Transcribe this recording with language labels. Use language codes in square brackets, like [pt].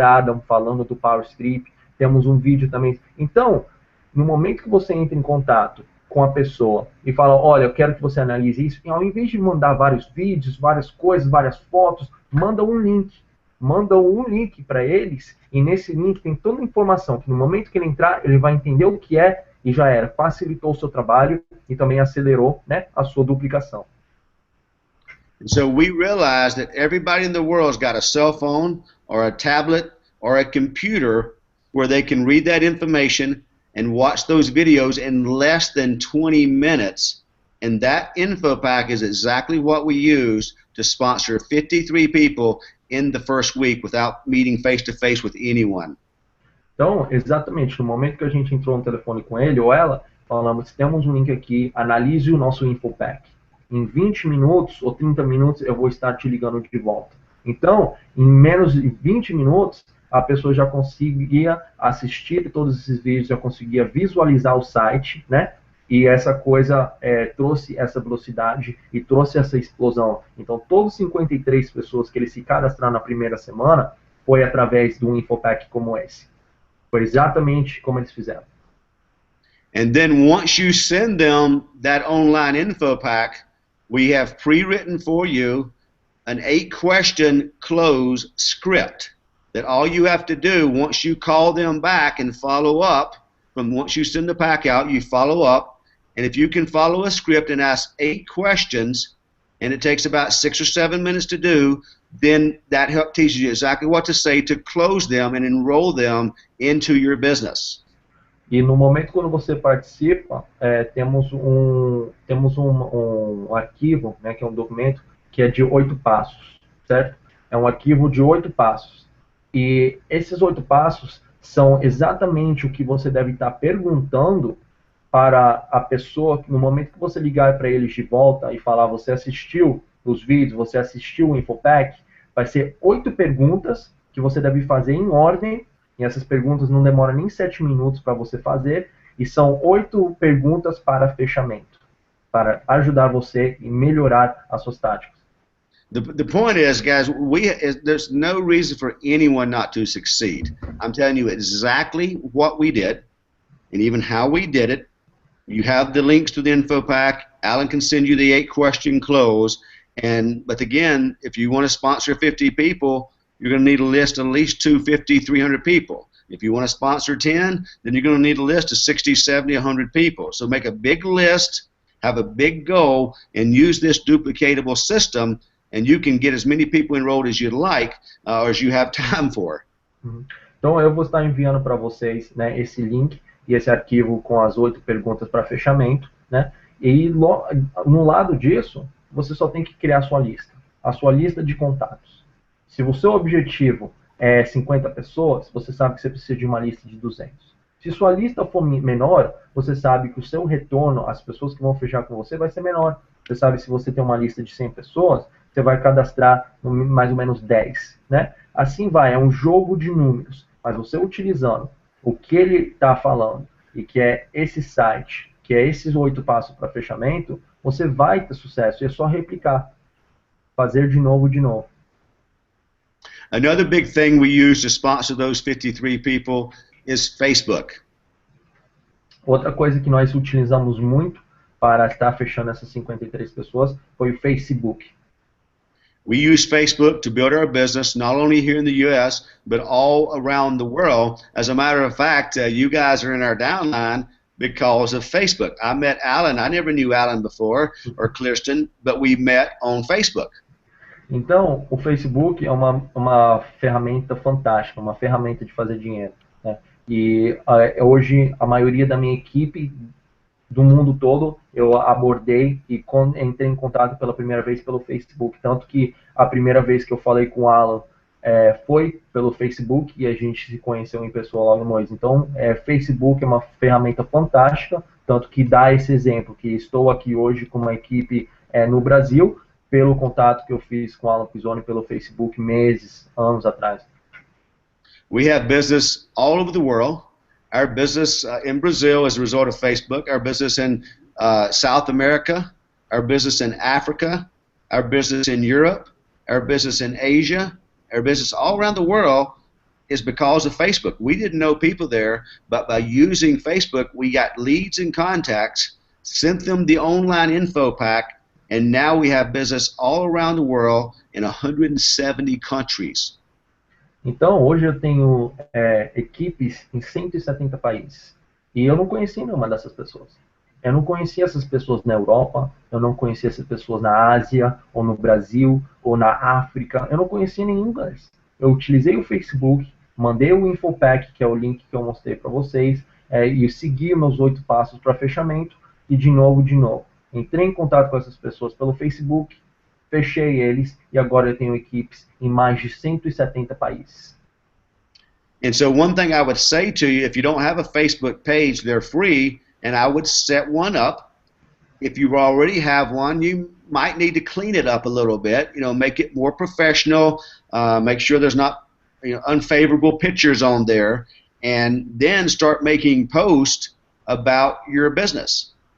[pt] Adam falando do Power Strip, temos um vídeo também. Então, no momento que você entra em contato com a pessoa e fala, olha, eu quero que você analise isso, e ao invés de mandar vários vídeos, várias coisas, várias fotos, manda um link. manda um link para eles, e nesse link tem toda a informação, que no momento que ele entrar, ele vai entender o que é, e já era, facilitou o seu trabalho, e também acelerou, né, a sua duplicação. [en] So we realized that everybody in the world's got a cell phone or a tablet or a computer where they can read that information and watch those videos in less than 20 minutes. And that info pack is exactly what we used to sponsor 53 people in the first week without meeting face-to-face with anyone. [pt] Então, exatamente, no momento que a gente entrou no telefone com ele ou ela, falamos, temos um link aqui, analise o nosso infopack. Em 20 minutos ou 30 minutos eu vou estar te ligando de volta. Então, em menos de 20 minutos, a pessoa já conseguia assistir todos esses vídeos, já conseguia visualizar o site, né? E essa coisa trouxe essa velocidade e trouxe essa explosão. Então, todos 53 pessoas que eles se cadastraram na primeira semana foi através de um infopack como esse. Foi exatamente como eles fizeram. [en] And then once you send them that online info pack, we have pre-written for you an 8-question close script that all you have to do once you call them back and follow up, from once you send the pack out, you follow up, and if you can follow a script and ask 8 questions, and it takes about 6 or 7 minutes to do, then that teaches you exactly what to say to close them and enroll them into your business. [pt] E no momento quando você participa, temos um arquivo, né, que é um documento que é de 8 passos, certo? É um arquivo de 8 passos. E esses 8 passos são exatamente o que você deve estar perguntando para a pessoa, no momento que você ligar para eles de volta e falar, você assistiu os vídeos, você assistiu o Infopack, vai ser 8 perguntas que você deve fazer em ordem. E essas perguntas não demoram nem 7 minutos para você fazer, e são 8 perguntas para fechamento, para ajudar você e melhorar as suas táticas. [en] The point is, guys, there's no reason for anyone not to succeed. I'm telling you exactly what we did, and even how we did it. You have the links to the info pack. Alan can send you the 8-question close. But again, if you want to sponsor 50 people, you're going to need a list of at least 250, 300 people. If you want to sponsor 10, then you're going to need a list of 60, 70, 100 people. So make a big list, have a big goal, and use this duplicatable system, and you can get as many people enrolled as you'd like, or as you have time for. [pt] Então eu vou estar enviando para vocês, né, esse link e esse arquivo com as 8 perguntas para fechamento, né? E no lado disso, você só tem que criar a sua lista de contatos. Se o seu objetivo é 50 pessoas, você sabe que você precisa de uma lista de 200. Se sua lista for menor, você sabe que o seu retorno, as pessoas que vão fechar com você, vai ser menor. Você sabe, se você tem uma lista de 100 pessoas, você vai cadastrar mais ou menos 10, né? Assim vai, é um jogo de números. Mas você utilizando o que ele está falando, e que é esse site, que é esses 8 passos para fechamento, você vai ter sucesso. E é só replicar. Fazer de novo, de novo. [en] Another big thing we use to sponsor those 53 people is Facebook. [pt] Outra coisa que nós utilizamos muito para estar fechando essas 53 pessoas foi o Facebook. [en] We use Facebook to build our business, not only here in the U.S., but all around the world. As a matter of fact, you guys are in our downline because of Facebook. I met Alan. I never knew Alan before, or Clearston, but we met on Facebook. [pt] Então, o Facebook é uma ferramenta fantástica, uma ferramenta de fazer dinheiro, né? E hoje a maioria da minha equipe do mundo todo eu abordei e entrei em contato pela primeira vez pelo Facebook. Tanto que a primeira vez que eu falei com o Alan foi pelo Facebook e a gente se conheceu em pessoa logo depois. Então, Facebook é uma ferramenta fantástica, tanto que dá esse exemplo, que estou aqui hoje com uma equipe no Brasil, pelo contato que eu fiz com o Alan Pisoni pelo Facebook anos atrás. [en] We have business all over the world. Our business in Brazil is a result of Facebook. Our business in South America, our business in Africa, our business in Europe, our business in Asia, our business all around the world is because of Facebook. We didn't know people there, but by using Facebook, we got leads and contacts, sent them the online info pack, and now we have business all around the world in 170 countries. [pt] Então, hoje eu tenho equipes em 170 países. E eu não conheci nenhuma dessas pessoas. Eu não conhecia essas pessoas na Europa, eu não conhecia essas pessoas na Ásia, ou no Brasil, ou na África. Eu não conhecia nenhum deles. Eu utilizei o Facebook, mandei o Infopack, que é o link que eu mostrei para vocês, e segui meus 8 passos para fechamento, e de novo. Entrei em contato com essas pessoas pelo Facebook, fechei eles, e agora eu tenho equipes em mais de 170 países. [en] And so one thing I would say to you, if you don't have a Facebook page, they're free, and I would set one up. If you already have one, you might need to clean it up a little bit, make it more professional, make sure there's not unfavorable pictures on there, and then start making posts about your business.